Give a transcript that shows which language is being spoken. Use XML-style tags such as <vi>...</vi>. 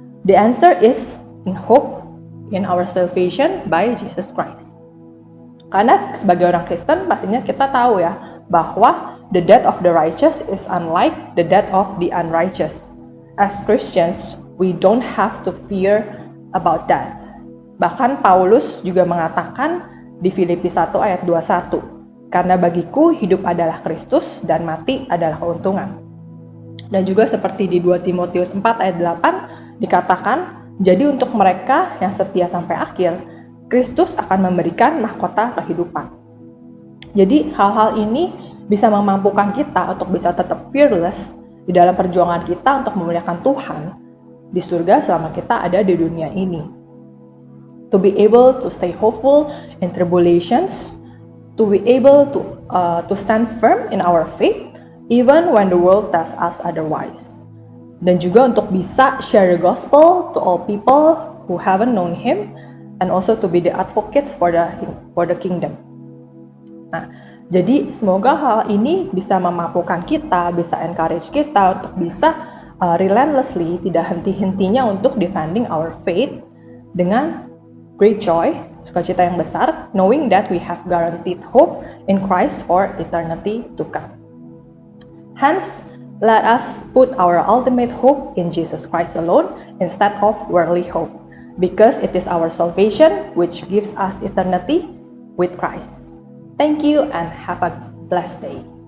<en>The answer is in hope in our salvation by Jesus Christ.</en> <id>Karena sebagai orang Kristen pastinya kita tahu ya bahwa</id> <en>the death of the righteous is unlike the death of the unrighteous. As Christians, we don't have to fear about that.</en> <id>Bahkan Paulus juga mengatakan di Filipi 1 ayat 21, karena bagiku hidup adalah Kristus dan mati adalah keuntungan. Dan juga seperti di 2 Timotius 4 ayat 8 dikatakan, jadi untuk mereka yang setia sampai akhir, Kristus akan memberikan mahkota kehidupan. Jadi hal-hal ini bisa memampukan kita untuk bisa tetap fearless di dalam perjuangan kita untuk memuliakan Tuhan di surga selama kita ada di dunia ini.</id> <en>To be able to stay hopeful in tribulations, to be able to stand firm in our faith, even when the world tells us otherwise.</en> <id>Dan juga untuk bisa</id> <en>share the gospel to all people who haven't known Him, and also to be the advocates for the kingdom.</en> <id>Nah, jadi semoga hal ini bisa memampukan kita, bisa encourage kita untuk bisa relentlessly, tidak henti-hentinya untuk</id> <en>defending our faith</en> <id>dengan</id> <en>great joy,</en> <id>sukacita yang besar,</id> <en>knowing that we have guaranteed hope in Christ for eternity to come. Hence, let us put our ultimate hope in Jesus Christ alone instead of worldly hope, because it is our salvation which gives us eternity with Christ. Thank you and have a blessed day.</en>